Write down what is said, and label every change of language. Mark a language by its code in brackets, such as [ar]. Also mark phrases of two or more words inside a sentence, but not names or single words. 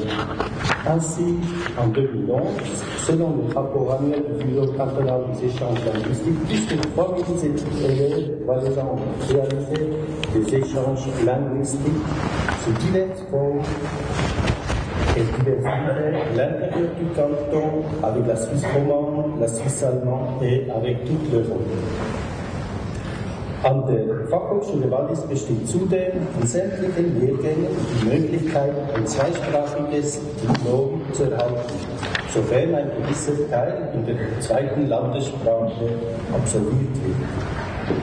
[fr] Ainsi, en 2011, selon le rapport annuel du Bureau cantonal des échanges linguistiques, plus de 3000 élèves valaisans ont réalisé des échanges linguistiques sous diverses formes et diversifiées à l'intérieur du canton avec la Suisse romande, la Suisse allemande et avec toute l'Europe. [de] An der Fachhochschule Wallis besteht zudem in sämtlichen Lehrgängen die Möglichkeit, ein zweisprachiges Diplom zu erhalten, sofern ein gewisser Teil in der zweiten Landessprache absolviert wird.